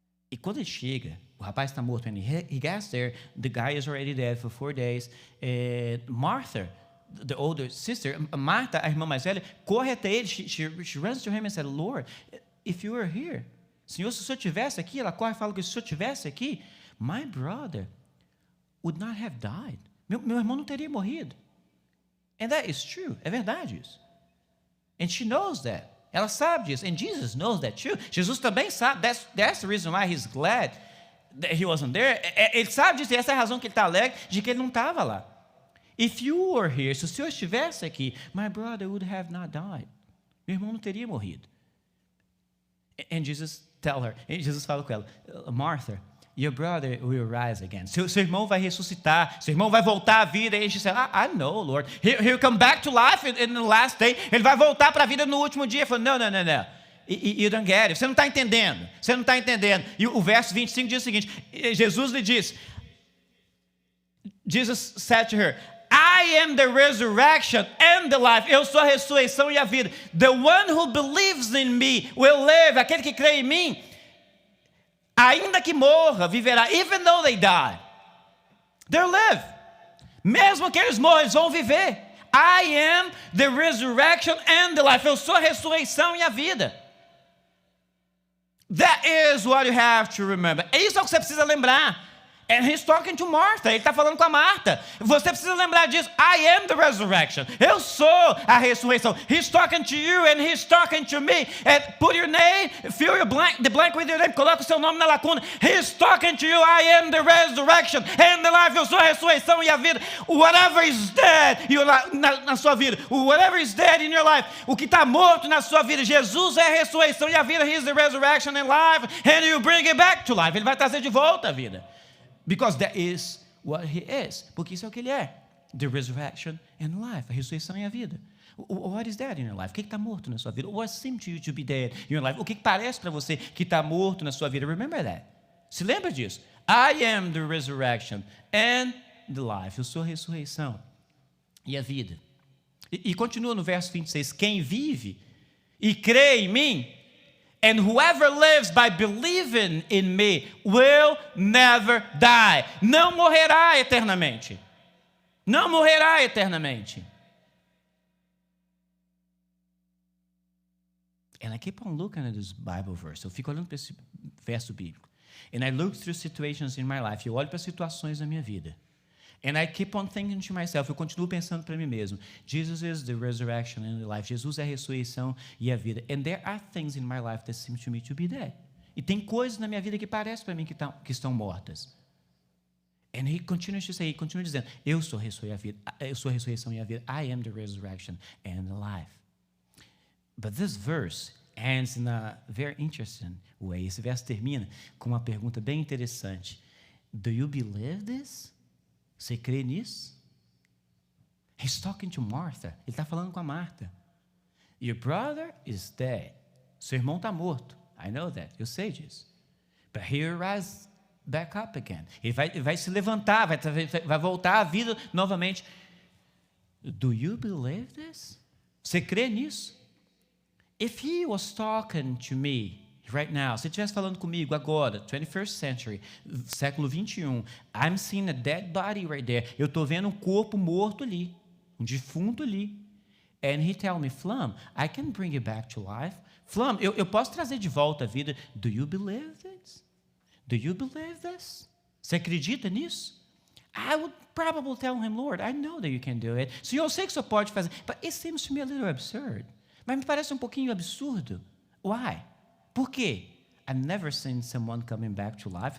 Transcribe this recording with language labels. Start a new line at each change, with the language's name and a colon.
Portuguese: E quando ele chega, o rapaz está morto.
English: And he gets there, the guy is already dead for 4 days.
Portuguese: Martha,
English: the older sister,
Portuguese: Marta, a irmã mais velha, corre até ele.
English: She runs to him and said, Lord, if you were here,
Portuguese: Senhor, se o Senhor estivesse aqui, ela corre e fala que se o Senhor estivesse aqui,
English: my brother would not have died.
Portuguese: Meu irmão não teria morrido.
English: And that is true.
Portuguese: É verdade isso.
English: And she knows that.
Portuguese: Ela sabe disso.
English: And Jesus knows that too.
Portuguese: Jesus também sabe.
English: That's the reason why he's glad that he wasn't there.
Portuguese: Ele sabe disso. E essa é a razão que ele está alegre de que ele não estava lá.
English: If you were here,
Portuguese: se o Senhor estivesse aqui,
English: my brother would have not died.
Portuguese: Meu irmão não teria morrido.
English: And Jesus
Portuguese: fala com ela,
English: Martha, your brother will rise again.
Portuguese: Seu irmão vai ressuscitar. Seu irmão vai voltar à vida.
English: E she said, I know, Lord. He'll come back to life in the last day.
Portuguese: Ele vai voltar para a vida no último dia. Ele falou, no.
English: You don't get it.
Portuguese: Você não está entendendo. E o verso 25 diz o seguinte, Jesus lhe disse,
English: Jesus said to her, I am the resurrection and the life.
Portuguese: Eu sou a ressurreição e a vida.
English: The one who believes in me will live.
Portuguese: Aquele que crê em mim, ainda que morra, viverá.
English: Even though they die, they'll live.
Portuguese: Mesmo que eles morram, eles vão viver.
English: I am the resurrection and the life.
Portuguese: Eu sou a ressurreição e a vida.
English: That is what you have to remember.
Portuguese: Isso é o que você precisa lembrar.
English: And he's talking to Martha.
Portuguese: Ele está falando com a Marta. Você precisa lembrar disso.
English: I am the resurrection.
Portuguese: Eu sou a ressurreição.
English: He's talking to you and he's talking to me. And put your name, fill the blank with your name.
Portuguese: Coloca o seu nome na lacuna.
English: He's talking to you. I am the resurrection and the life.
Portuguese: Eu sou a ressurreição e a vida.
English: Whatever is dead
Portuguese: na sua vida.
English: Whatever is dead in your life.
Portuguese: O que está morto na sua vida. Jesus é a ressurreição e a vida.
English: He is the resurrection and life. And you bring it back to life.
Portuguese: Ele vai trazer de volta a vida.
English: Because that is what he is.
Portuguese: Porque isso é o que ele é.
English: The resurrection and life.
Portuguese: A ressurreição e a vida.
English: What is dead in your life?
Portuguese: O que está morto na sua vida?
English: What seems to you to be dead in your life?
Portuguese: O que parece para você que está morto na sua vida?
English: Remember that.
Portuguese: Se lembra disso.
English: I am the resurrection and the life.
Portuguese: Eu sou a ressurreição e a vida. E continua no verso 26. Quem vive e crê em mim,
English: and whoever lives by believing in me will never die.
Portuguese: Não morrerá eternamente. Não morrerá eternamente.
English: And I keep on looking at this Bible verse.
Portuguese: Eu fico olhando para esse verso bíblico.
English: And I look through situations in my life.
Portuguese: Eu olho para situações da minha vida.
English: And I keep on thinking to myself,
Portuguese: eu continuo pensando para mim mesmo,
English: Jesus is the resurrection and the life.
Portuguese: Jesus é a ressurreição e a vida.
English: And there are things in my life that seem to me to be dead.
Portuguese: E tem coisas na minha vida que parecem para mim que estão mortas.
English: And he continues to say,
Portuguese: ele continua dizendo, eu sou a ressurreição e a vida.
English: I am the resurrection and the life. But this verse ends in a very interesting way.
Portuguese: Esse verso termina com uma pergunta bem interessante.
English: Do you believe this?
Portuguese: Você crê nisso?
English: He's talking to Martha.
Portuguese: Ele está falando com a Marta.
English: Your brother is dead.
Portuguese: Seu irmão está morto.
English: I know that.
Portuguese: Eu sei disso.
English: But he'll rise back up again.
Portuguese: Ele vai se levantar, vai voltar à vida novamente.
English: Do you believe this?
Portuguese: Você crê nisso?
English: If he was talking to me right now,
Portuguese: se ele estivesse falando comigo agora,
English: 21st century,
Portuguese: século 21,
English: I'm seeing a dead body right there.
Portuguese: Eu estou vendo um corpo morto ali, um defunto ali.
English: And he tell me, Flamm, I can bring you back to life.
Portuguese: Flamm, eu posso trazer de volta a vida.
English: Do you believe this? Do you believe this?
Portuguese: Você acredita nisso?
English: I would probably tell him, Lord, I know that you can do it.
Portuguese: Senhor, eu sei que o Senhor pode fazer,
English: but it seems to me a little absurd.
Portuguese: Mas me parece um pouquinho absurdo.
English: Why?
Portuguese: Por quê?
English: I've never seen someone coming back to life.